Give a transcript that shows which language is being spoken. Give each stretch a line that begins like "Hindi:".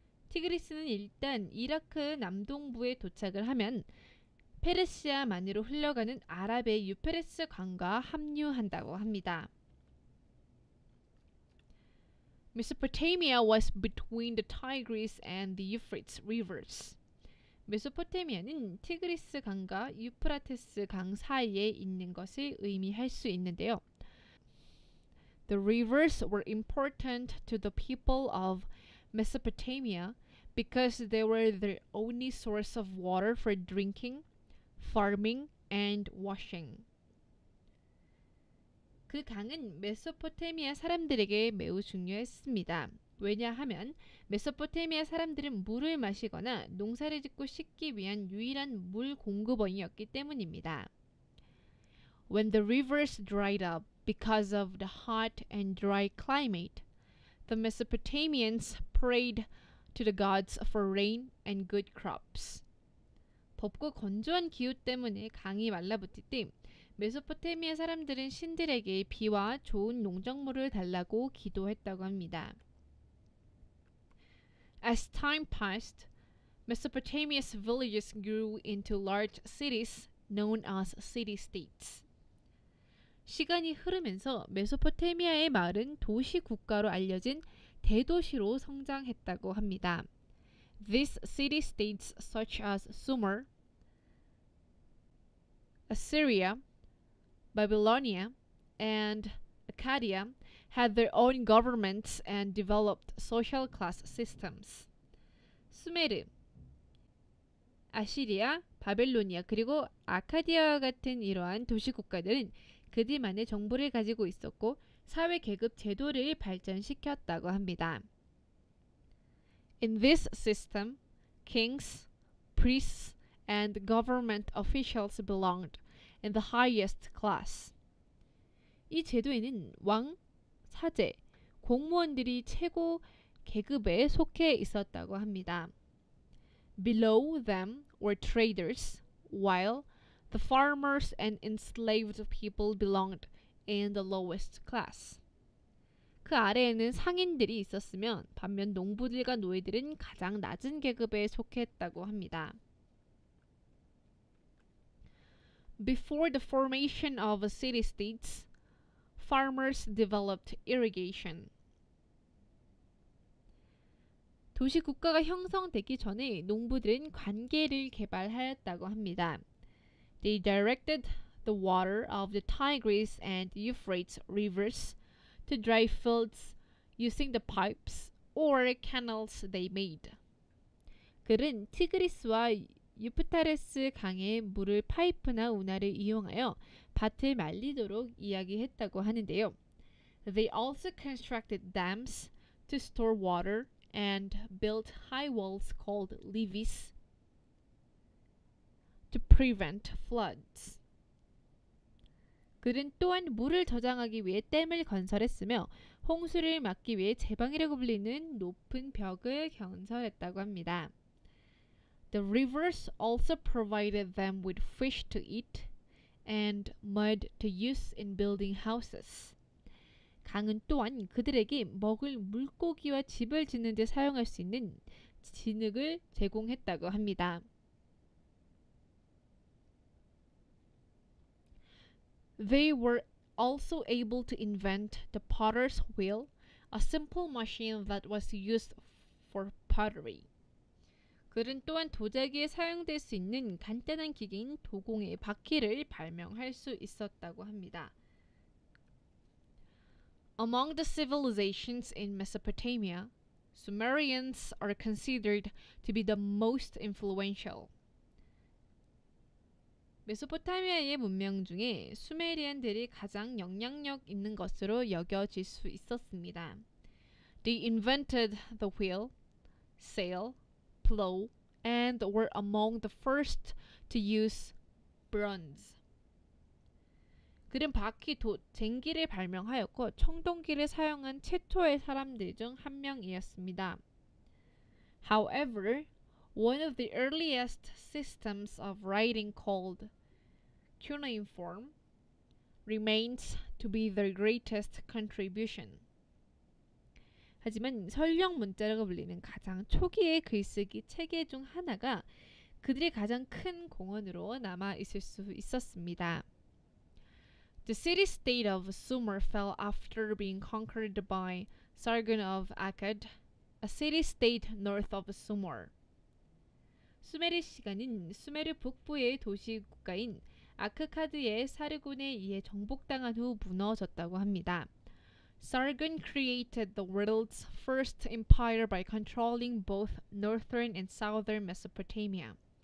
Korean: 티그리스는 일단 이라크 남동부에 도착을 하면 페르시아만으로 흘러가는 아랍의 유프레스 강과 합류한다고 합니다.
English: Mesopotamia was between the Tigris and the Euphrates rivers.
Korean: 메소포타미아는 티그리스 강과 유프라테스 강 사이에 있는 것을 의미할 수 있는데요.
English: The rivers were important to the people of Mesopotamia because they were their only source of water for drinking, farming, and washing.
Korean: 그 강은 메소포타미아 사람들에게 매우 중요했습니다. 왜냐하면 메소포타미아 사람들은 물을 마시거나 농사를 짓고 씻기 위한 유일한 물 공급원이었기 때문입니다.
English: When the rivers dried up because of the hot and dry climate, the Mesopotamians prayed to the gods for rain and good crops.
Korean: 덥고 건조한 기후 때문에 강이 말라붙을 때 메소포타미아 사람들은 신들에게 비와 좋은 농작물을 달라고 기도했다고 합니다.
English: As time passed, Mesopotamia's villages grew into large cities known as city-states.
Korean: 시간이 흐르면서 메소포타미아의 마을은 도시 국가로 알려진 대도시로 성장했다고 합니다.
English: These city-states such as Sumer, Assyria, Babylonia, and Akkadian had their own governments and developed social class systems.
Korean: 수메르, 아시리아, 바벨로니아 그리고 아카디아와 같은 이러한 도시 국가들은 그들만의 정부를 가지고 있었고 사회 계급 제도를 발전시켰다고 합니다.
English: In this system, kings, priests, and government officials belonged in the highest class.
Korean: 이 제도에는 왕, 사제, 공무원들이 최고 계급에 속해 있었다고 합니다.
English: Below them were traders, while the farmers and enslaved people belonged in the lowest class.
Korean: 그 아래에는 상인들이 있었으면 반면 농부들과 노예들은 가장 낮은 계급에 속했다고 합니다.
English: Before the formation of city-states, farmers developed irrigation.
Korean: 도시 국가가 형성되기 전에 농부들은 관계를 개발하였다고 합니다.
English: They directed the water of the Tigris and Euphrates rivers to dry fields using the pipes or canals they made.
Korean: 그는 티그리스와 유프타레스 강의 물을 파이프나 운하를 이용하여 밭을 말리도록 이야기했다고 하는데요.
English: They also constructed dams to store water and built high walls called levees to prevent floods.
Korean: 그는 또한 물을 저장하기 위해 댐을 건설했으며 홍수를 막기 위해 제방이라고 불리는 높은 벽을 건설했다고 합니다.
English: The rivers also provided them with fish to eat and mud to use in building houses.
Korean: 강은 또한 그들에게 먹을 물고기와 집을 짓는 데 사용할 수 있는 진흙을 제공했다고 합니다.
English: They were also able to invent the potter's wheel, a simple machine that was used for pottery.
Korean: 그는 또한 도자기에 사용될 수 있는 간단한 기계인 도공의 바퀴를 발명할 수 있었다고 합니다.
English: Among the civilizations in Mesopotamia, Sumerians are considered to be the most influential.
Korean: 메소포타미아의 문명 중에 수메리안들이 가장 영향력 있는 것으로 여겨질 수 있었습니다.
English: They invented the wheel, sail, plow, and were among the first to use bronze.
Korean: 그는 바퀴, 쟁기를 발명하였고 청동기를 사용한 최초의 사람들 중 한 명이었습니다.
English: However, one of the earliest systems of writing called cuneiform remains to be their greatest contribution.
Korean: 하지만 설령 문자라고 불리는 가장 초기의 글쓰기 체계 중 하나가 그들의 가장 큰 공헌으로 남아 있을 수 있었습니다.
English: The city-state of Sumer fell after being conquered by Sargon of Akkad, a city-state north of Sumer.
Korean: 수메르 시간은 수메르 북부의 도시 국가인 아크카드의 사르곤에 의해 정복당한 후 무너졌다고 합니다.
English: Sargon created the world's first empire by controlling both northern and southern Mesopotamia.